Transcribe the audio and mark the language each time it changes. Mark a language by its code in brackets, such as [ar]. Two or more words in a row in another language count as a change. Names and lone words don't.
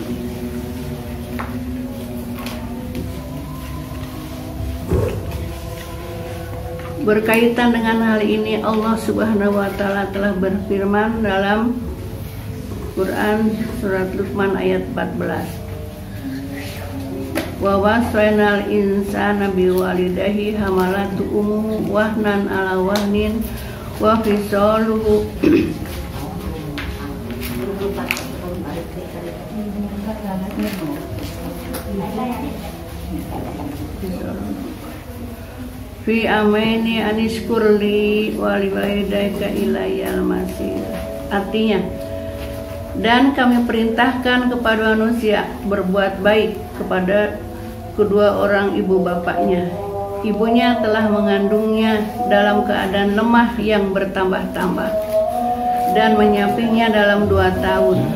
[id] Berkaitan dengan hal ini, Allah [ar] سبحانه وتعالى [id] telah berfirman dalam Quran surat Luqman ayat 14. [ar] ووصينا الإنسان بوالديه حملته أمه وهنا على وهن وفصاله في عامين أن اشكر لي ولوالديك إلي المصير. [id] Artinya, dan kami perintahkan kepada manusia berbuat baik kepada kedua orang ibu bapaknya. Ibunya telah mengandungnya dalam keadaan lemah yang bertambah-tambah dan menyapinya dalam 2 tahun.